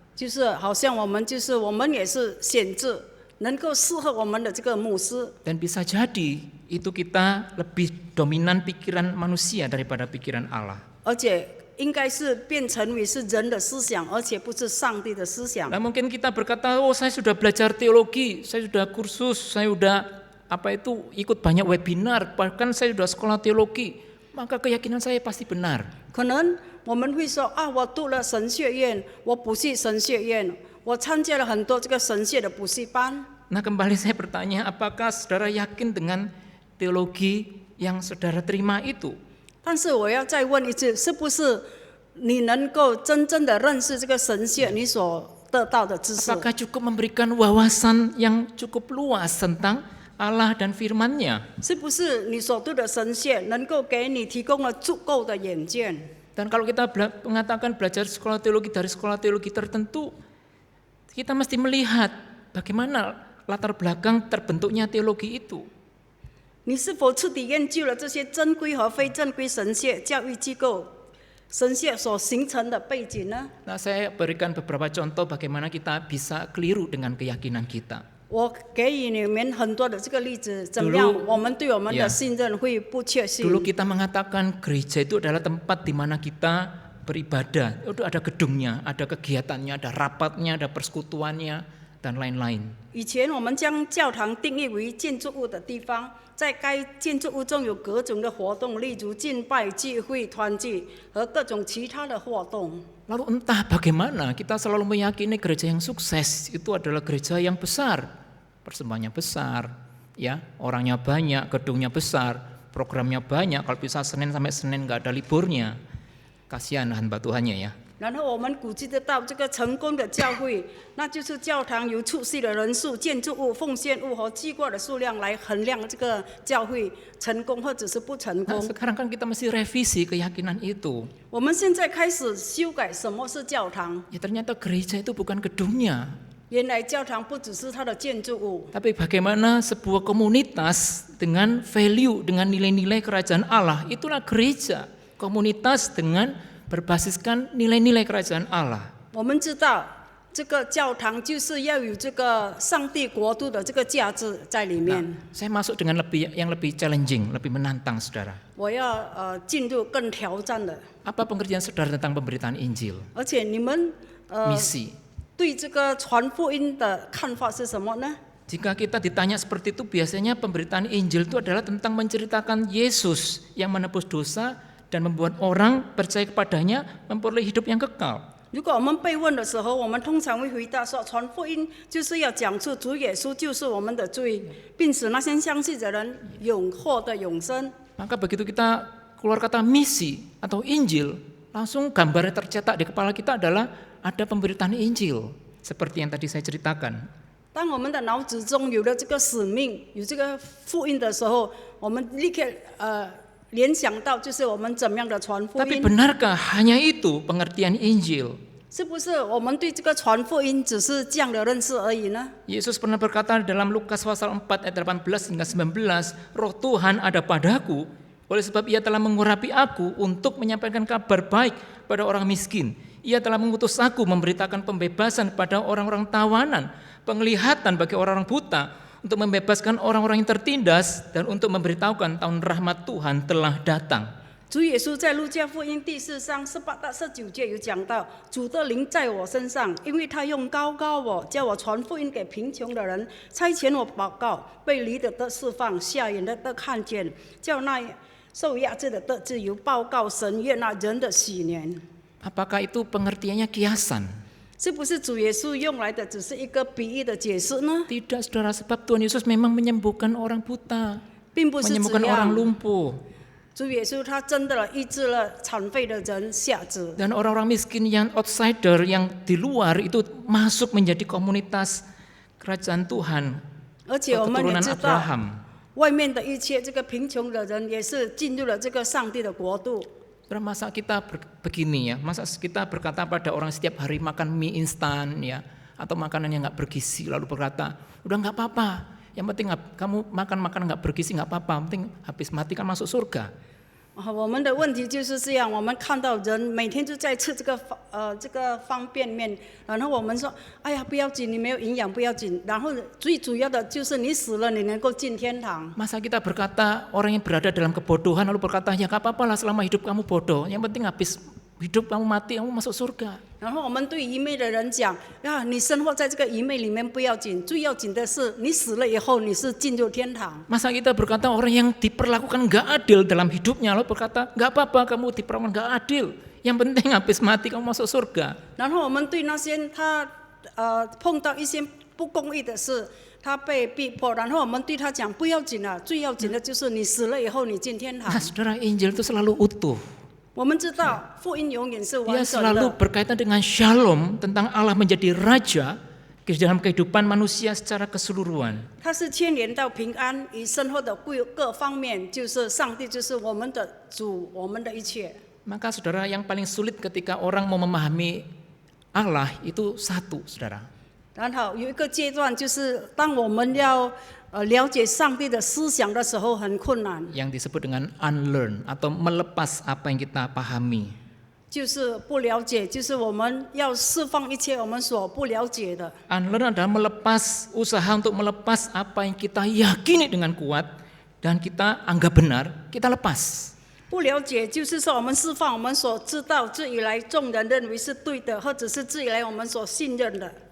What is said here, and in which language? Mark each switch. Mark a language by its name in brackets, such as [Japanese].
[Chinese] 就是好像我们也是选择能够适合我们的这个牧师。 [Indonesian] Dan bisa jadi itu kita lebih dominan pikiran manusia daripada pikiran Allah. [Chinese] 而且应该是变成为是人的思想，而且不是上帝的思想。 [Indonesian] Nah, mungkin kita berkata, oh saya sudah belajar teologi, saya sudah kursus, saya sudah ikut banyak webinar, bahkan saya sudah sekolah teologi, maka keyakinan saya pasti benar. [Chinese] 可能我们会说啊，我读了神学院，我补习神学院，我参加了很多这个神学的补习班。 [Indonesian] Nah, kembali saya bertanya, apakah saudara yakin dengan teologi yang saudara terima itu? [Chinese] 但是我要再问一次，是不是你能够真正的认识这个神学你所得到的知识？ [Indonesian] Apakah cukup memberikan wawasan yang cukup luas tentang Allah dan firman-Nya? [Chinese] 是不是你所读的神学能够给你提供了足够的眼见？ [Indonesian] Dan kalau kita mengatakan belajar sekolah teologi dari sekolah teologi tertentu, kita mesti melihat bagaimana latar belakang terbentuknya teologi itu. [Chinese] 你是否彻底研究了这些正规和非正规神学教育机构、神学所形成的背景呢？ [Indonesian] Nah, saya berikan beberapa contoh bagaimana kita bisa keliru dengan keyakinan kita. [Chinese] 我给予你们很多的这个例子，怎么样？我们对我们的信任会不确信。 [Indonesian] Dulu kita mengatakan gereja itu adalah tempat di mana kita beribadah. Itu ada gedungnya, ada kegiatannya, ada rapatnya, ada persekutuannya, dan lain-lain. [Chinese] 以前我们将教堂定义为建筑物的地方，在该建筑物中有各种的活动，例如敬拜、聚会、团聚和各种其他的活动。 [Indonesian] Lalu entah bagaimana kita selalu meyakini gereja yang sukses itu adalah gereja yang besar, persembahannya besar, ya orangnya banyak, gedungnya besar, programnya banyak. Kalau bisa Senin sampai Senin nggak ada liburnya, kasihan hamba Tuhannya ya. [Chinese] 然后我们估计得到这个成功的教会，那就是教堂由出席的人数、建筑物、奉献物和祭过的数量来衡量这个教会成功或者是不成 [Indonesian] Nah, [Chinese] 功。 [Indonesian] sekarang kan kita mesti revisi keyakinan itu. [Chinese] 我们现在开始修改什么是教堂。 [Indonesian] Ya ternyata gereja itu bukan gedungnya, [Chinese] 原来教堂不只是它的建筑物， [Indonesian] tapi bagaimana sebuah komunitas dengan value, dengan nilai-nilai kerajaan Allah, itulah gereja. Komunitas dengan berbasiskan nilai-nilai kerajaan Allah. [Chinese] 我们知道这个教堂就是要有这个上帝国度的这个价值在里面。 [Indonesian] Saya masuk dengan yang lebih challenging, lebih menantang saudara. [Chinese] 我要进入更挑战的， [Indonesian] Apa pengertian saudara tentang pemberitaan Injil? [Chinese] 而且你们 [Indonesian] Misi. [Chinese] 对这个传福音的看法是什么呢？ [Indonesian] Jika kita ditanya seperti itu, biasanya pemberitaan Injil itu adalah tentang menceritakan Yesus yang menebus dosa dan membuat orang percaya kepadanya memperoleh hidup yang kekal. [Chinese] 如果我们被问的时候，我们通常会回答说，传福音就是要讲出主耶稣就是我们的罪，并使那些相信的人获得永生。 [Indonesian] Maka begitu kita keluar kata misi atau Injil, langsung gambarnya tercetak di kepala kita adalah ada pemberitaan Injil, seperti yang tadi saya ceritakan. [Chinese] 当我们的脑子中有了这个使命，有这个福音的时候，我们立刻联想到就是我们怎么样的传福 [Indonesian] Tapi benarkah hanya itu pengertian Injil? [Chinese] 是不是我们对这个传福音只是这样的认识而已呢？ [Indonesian] Yesus pernah berkata dalam Lukas pasal 4 ayat 18 hingga 19, Roh Tuhan ada padaku, oleh sebab ia telah mengurapi aku untuk menyampaikan kabar baik pada orang miskin. Ia telah mengutus aku memberitakan pembebasan pada orang-orang tawanan, penglihatan bagi orang-orang buta, untuk membebaskan orang-orang yang tertindas, dan untuk memberitahukan tahun rahmat Tuhan telah datang. [Chinese] 主耶稣在路加福音第4章18到19节有讲到，主的灵在我身上，因为他用高我，叫我传福音给贫穷的人，差遣我报告被离的得释放，瞎眼的得看见，叫那受压制的得自由，报告神悦纳人的喜年。 [Indonesian] Apakah itu pengertiannya kiasan? [Chinese] 是不是主耶稣用来的只是一个比喻的解释呢？ [Indonesian] Tidak, saudara, sebab Tuhan Yesus memang menyembuhkan orang buta, [Chinese] 并不是这 [Indonesian] menyembuhkan orang [Chinese] 样。 [Indonesian] lumpuh. [Chinese] 主耶稣他真的医治了残废的人瞎子， [Indonesian] Dan orang-orang miskin yang outsider, yang di luar itu masuk menjadi komunitas kerajaan Tuhan [Chinese] 而且我们也 [Indonesian] keturunan [Chinese] 知道， [Indonesian] Abraham. [Chinese] 外面的一切这个贫穷的人也是进入了这个上帝的国度。 [Indonesian] Saudara, masa kita begini ya, masa kita berkata pada orang setiap hari makan mie instan ya, atau makanan yang nggak bergizi, lalu berkata, udah nggak apa-apa, yang penting kamu makan makanan nggak bergizi nggak apa-apa, penting habis mati kan masuk surga. [Chinese] 我们的问题就是这样，我们看到人每天就在吃这个方便面，然后我们说，哎呀不要紧，你没有营养不要紧，然后最主要的就是你死了你能够进天堂。 [Indonesian] Masa kita berkata orang yang berada dalam kebodohan lalu berkata, ya nggak apa-apa lah selama hidup kamu bodoh, yang penting habis hidup kamu mati kamu masuk surga. [Chinese] 然后我们对愚昧的人讲，呀，你生活在这个愚昧里面不要紧，最要紧的是你死了以后你是进入天堂。 [Indonesian] Masa kita berkata orang yang diperlakukan nggak adil dalam hidupnya lalu berkata, nggak apa-apa kamu diperlakukan nggak adil, yang penting habis mati kamu masuk surga. [Chinese] 然后我们对那些他碰到一些不公义的事，他被逼迫，然后我们对他讲不要紧了，最要紧的就是你死了以后你进天堂。 [Indonesian] Nah, saudara, Injil itu selalu utuh. [Chinese] 我们知道福音永远是 [Indonesian] Dia [Chinese] 完整 [Indonesian] selalu [Chinese] 的， [Indonesian] berkaitan dengan shalom, tentang Allah menjadi raja di dalam kehidupan manusia secara keseluruhan. [Chinese] 它是牵连到平安与生活的各方面，就是上帝就是我们的主，我们的一切。 [Indonesian] Maka saudara, yang paling sulit ketika orang mau memahami Allah itu satu, saudara. [Chinese] 然后有一个阶段，就是当我们要了解上帝的思想的时候，很困难， [Indonesian] yang disebut dengan unlearn atau melepas apa yang kita pahami. [Chinese] 就是不了解，就是我们要释放一切我们所不了解的。 [Indonesian] Unlearn adalah melepas, usaha untuk melepas apa yang kita yakini dengan kuat dan kita anggap benar, kita lepas. [Chinese] 不了解就是说，我们释放我们所知道自以来众人认为是对的，或者是自以来我们所信任的。